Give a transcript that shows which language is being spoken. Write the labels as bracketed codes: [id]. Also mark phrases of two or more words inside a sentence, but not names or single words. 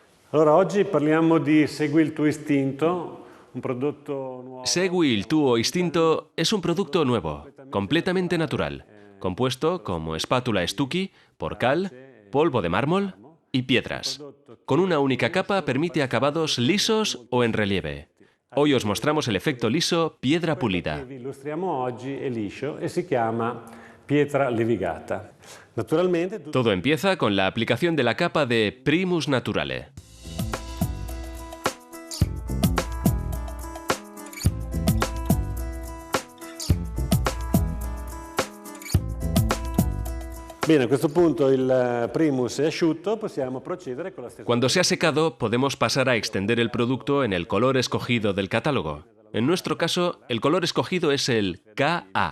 [it] Allora, oggi parliamo di Segui il tuo istinto, un prodotto nuovo. [es] Segui il tuo istinto es un producto nuevo, completamente natural, compuesto como espátula Stucky por cal, polvo de mármol y piedras. Con una única capa permite acabados lisos o en relieve. Hoy os mostramos el efecto liso piedra pulida. [it] Che vi illustriamo oggi è liscio e si chiama pietra levigata. Naturalmente, [es] Todo empieza con la aplicación de la capa de Primus Naturale. [it] Bene, a questo punto il primus è asciutto, possiamo procedere con la stesura. [es] Cuando se ha secado, podemos pasar a extender el producto en el color escogido del catálogo. En nuestro caso, el color escogido es el KA.